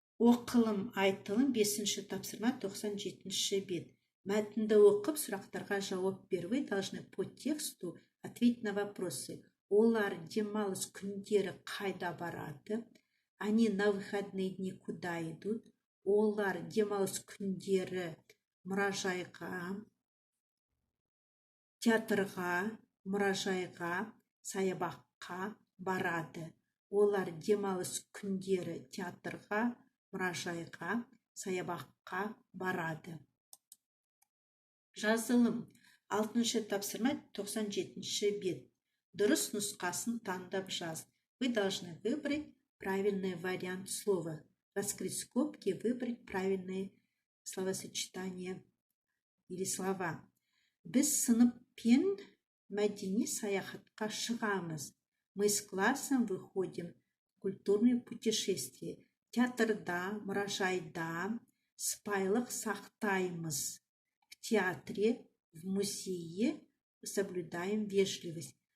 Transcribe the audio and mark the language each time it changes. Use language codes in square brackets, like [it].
[kk] Оқылым, айтылым, 5-ші тапсырма, 97-ші бет. Мәтінді оқып, сұрақтарға жауап бер. [ru] Вы должны по тексту ответить на вопросы. [kk] Олар демалыс күндері қайда барады? [ru] Они на выходные дни куда идут? [kk] Олар демалыс күндері мұражайға, театрға, мұражайға, саябаққа барады. Олар демалыс күндері театрға, мұражайға, саябаққа барады. Жазылым. 6-шы тапсырма, 97-ші бет. Дұрыс нұсқасын таңдап жаз. [ru] Вы должны выбрать правильный вариант слова. Раскрыть скобки, выбрать правильные словосочетания или слова. [kk] Біз сыныппен мәдени саяхатқа шығамыз. [ru] Мы с классом выходим в культурное путешествие. [kk] Театрда, мұражайда спайлық сақтаймыз. [ru] В театре, в музее соблюдаем вежливость.